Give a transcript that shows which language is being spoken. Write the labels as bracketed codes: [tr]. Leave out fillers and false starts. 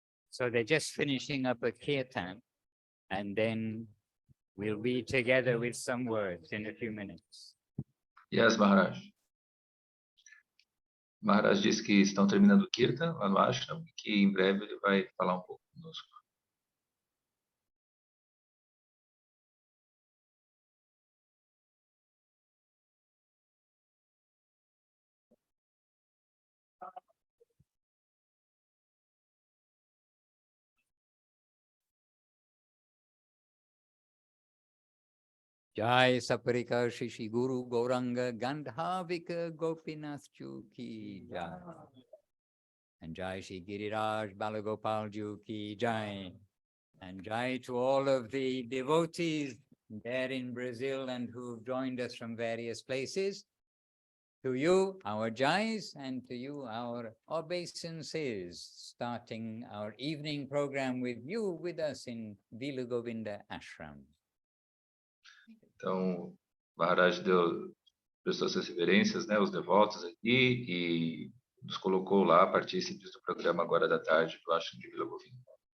[en] So they're just finishing up a kirtan, and then we'll be together with some words in a few minutes. Yes, Maharaj. [pt] Maharaj disse que estão terminando o Kirtan lá no ashram e que em breve ele vai falar um pouco conosco. [en] Jai Saparika Shishi Guru Gauranga Gandhavika Gopinath Ju Ki Jai. And Jai Shri Giriraj Balagopal Ju Ki Jai. And Jai to all of the devotees there in Brazil and who've joined us from various places. To you, our Jais, and to you, our obeisances, starting our evening program with you with us in Srila Govinda Ashram. [pt] Então, Maharaj prestou suas reverências, né, os devotos aqui, e nos colocou lá partícipes do programa agora da tarde do ashram de Srila Govinda.